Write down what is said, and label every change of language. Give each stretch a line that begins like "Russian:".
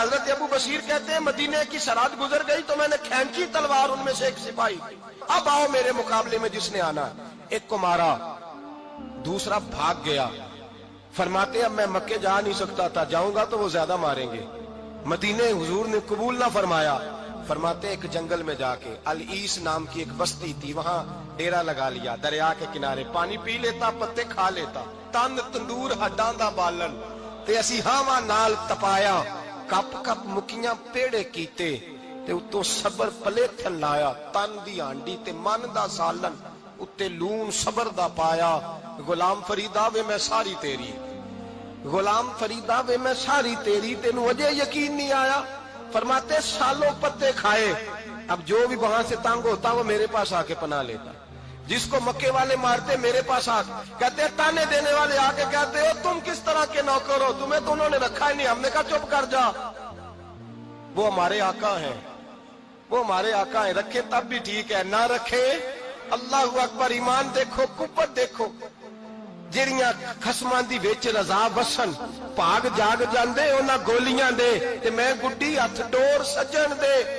Urdu: حضرت ابو بصیر کہتے ہیں مدینے کی سرحد گزر گئی تو میں نے کھینچی تلوار, ان میں سے ایک سپاہی اب آؤ میرے مقابلے میں جس نے آنا. ایک کو مارا, دوسرا بھاگ گیا. فرماتے اب میں مکے جا نہیں سکتا تھا, جاؤں گا تو وہ زیادہ ماریں گے. مدینے حضور نے قبول نہ فرمایا. فرماتے ایک جنگل میں جا کے العیس نام کی ایک بستی تھی, وہاں ڈیرا لگا لیا. دریا کے کنارے پانی پی لیتا, پتے کھا لیتا.
Punjabi: تن تندور ہڈاں دا بالن تے اسی ہاواں نال تپایا. کپ کپ مکیاں پیڑے کیتے تے اتوں صبر پلیتھن لایا. تن دی ہانڈی تے من دا سالن اتے لون صبر دا پایا. غلام فریدا وے میں ساری تیری, غلام فریدا وے میں ساری تیری, تینوں اجے یقین نہیں آیا.
Urdu: فرماتے سالوں پتے کھائے, اب جو بھی وہاں سے تنگ ہوتا وہ میرے پاس آ کے پناہ لیتا. جس کو مکے والے مارتے میرے پاس آ کہتے تانے دینے والے آ کے کہتے ہو تم کس طرح کے نوکر ہو, تمہیں تو انہوں نے رکھا ہی نہیں. ہم نے کہا چپ کر جا, وہ ہمارے آقا ہیں, وہ ہمارے آقا ہیں. رکھے تب بھی ٹھیک ہے, نہ رکھے اللہ اکبر. ایمان دیکھو, قوت دیکھو.
Punjabi: جڑیاں خسماں دی وچ رضا وسن پاگ جاگ جاندے انہاں گولیاں دے تے میں گڈی ہتھ ڈور سجن دے.